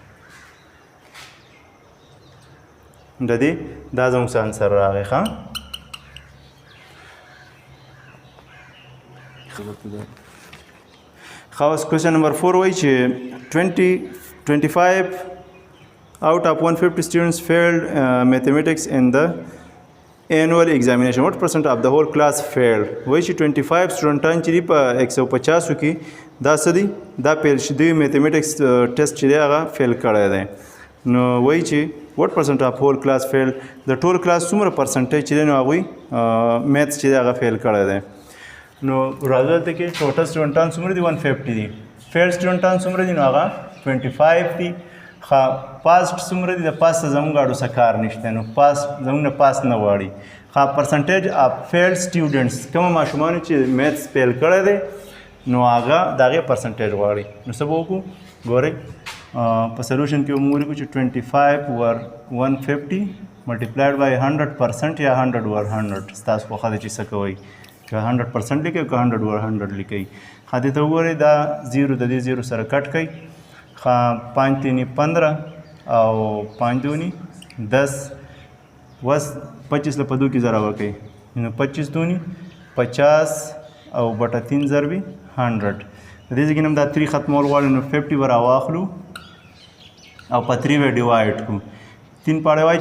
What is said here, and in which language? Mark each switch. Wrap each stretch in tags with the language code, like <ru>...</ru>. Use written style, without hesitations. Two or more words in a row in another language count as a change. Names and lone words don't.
<ps>د دې دا زموږ څه انسر راغی ښه اوس</ps> <en>question number</en> <ps>4 وایي چې</ps> <en>25 out of 150 students failed mathematics in the annual examination. What percent of the whole class failed?</en> <ps>وایي چې 25 سټوډنټان چې دي په 150 کې دا څه دي دا فیل شوي</ps> <en>mathematics test</en> <ps>چې دی هغه فیل کړی دی نو وایي چې</ps> <en>what percent of whole class failed</en> <ps>د ټول کلاس څومره پرسنټیج چې دی نو هغوی میتھس چې دی هغه فیل کړی دی نو راځو دلته کې ټوټل سټوډنټان څومره دي 150 دي فیل سټوډنټان څومره دي نو هغه 25 دي ښه پاس څومره دي د پاس زموږ اړو څه کار نشته نو پاس زموږ نه پاس نه غواړي ښه</ps> <en>percentage of fail students</en> <ps>کومه ماشومانو چې میتھس فیل کړی دی نو هغه د هغې پرسنټیج غواړي نو څه به وکړو ګورئ په سلوشن کې موږ ولیکو چې</ps> <en>25 over 150 multiplied by 100%</en> <ps>یا</ps> <en>100 over 100</en> <ps>ستاسو خوښه ده چې څه کوئ که 100% لیکئ که</ps> <en>100 over 100</en> <ps>لیکئ ښه دې ته وګورئ دا 0 د دې 0 سره کټ کوئ ښه 5 تینی 15 او 5 دونی 10 بس 25 له په 2 کې ضرب وکړئ نو 25 دونی 50 او بټه 3 ضربي 100 د دې ځای کې هم دا 3 ختمول غواړي نو 50 به راواخلو او په 3 به ډیوایډ کړو 3 پاړه وایي چې</ps>